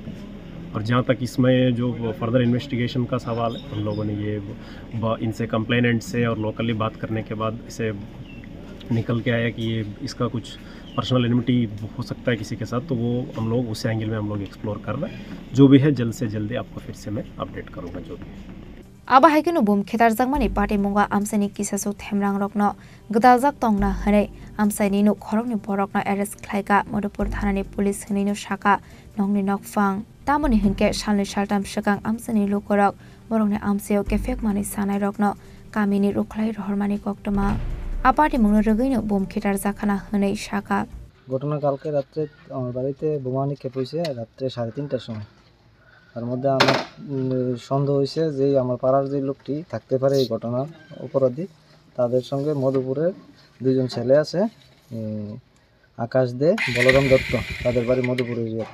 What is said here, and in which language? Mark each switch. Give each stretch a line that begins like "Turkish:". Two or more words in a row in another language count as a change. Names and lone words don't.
Hindi: और जहाँ तक इसमें जो
English: further investigation
Hindi: का सवाल है हम लोगों ने ये इनसे कंप्लेनेंट से और लोकली बात करने के बाद इसे निकल के आया कि ये इसका कुछ
English: personal enmity
Hindi: हो सकता है किसी के साथ तो वो हम लोग उस एंगल में हम लोग एक्सप्लोर कर रहे हैं जो भी है जल्द से जल्दी आपको फिर से मैं अपडेट करूँगा जो भी है।
Kok Borok: आबाहायकिनु बुम खेदार जागमानि पार्टी मुंगा आमसानि किसासु थेमरां रकनो गदाजाक तंगना हनै आमसानि नु खरंनि बरकनो एरेस्ट खालायका मधुपुर थानानि पुलिस हनैनो शाखा नंनि नकफां तामनि हिनके सालनै सालथाम सिगां आमसानि लोकरक बरंनि आमसायाव केफेक मानि सानाय रकनो गामिनि रुखलाय रहरमानि कक्टमा आपार्टी मुंनो रगैनो बुम खेदार जाखाना हनै शाखा
Bangla: ঘটনা কালকে রাত্রে আমার বাড়িতে বোমানি খেপেছে রাত্রে 3:30টার সময় তার মধ্যে আমার সন্দেহ হয়েছে যে আমার পাড়ার যে লোকটি থাকতে পারে এই ঘটনার অপরাধী তাদের সঙ্গে মধুপুরের 2জন ছেলে আছে আকাশ দে, বলরাম দত্ত, তাদের বাড়ি মধুপুর এরিয়া।